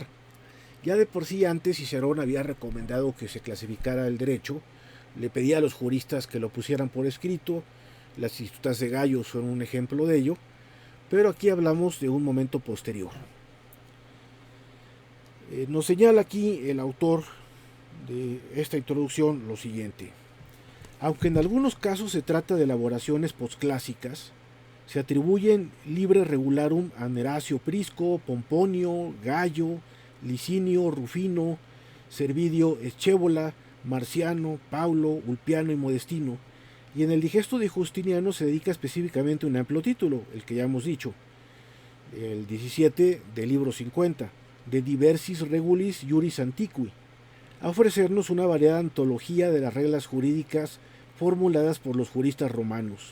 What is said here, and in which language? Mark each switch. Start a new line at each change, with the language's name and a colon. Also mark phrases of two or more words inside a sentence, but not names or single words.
Spanish: Ya de por sí antes Cicerón había recomendado que se clasificara el derecho, le pedía a los juristas que lo pusieran por escrito, las institutas de Gallo son un ejemplo de ello, pero aquí hablamos de un momento posterior. Nos señala aquí el autor de esta introducción lo siguiente. Aunque en algunos casos se trata de elaboraciones posclásicas, se atribuyen
Latin: libre regularum
Spanish: a Neracio Prisco, Pomponio, Gallo, Licinio, Rufino, Servidio Escévola, Marciano, Paulo, Ulpiano y Modestino, y en el digesto de Justiniano se dedica específicamente un amplio título, el que ya hemos dicho, el 17 del libro 50, de Diversis Regulis Iuris Antiqui, a ofrecernos una variada antología de las reglas jurídicas formuladas por los juristas romanos.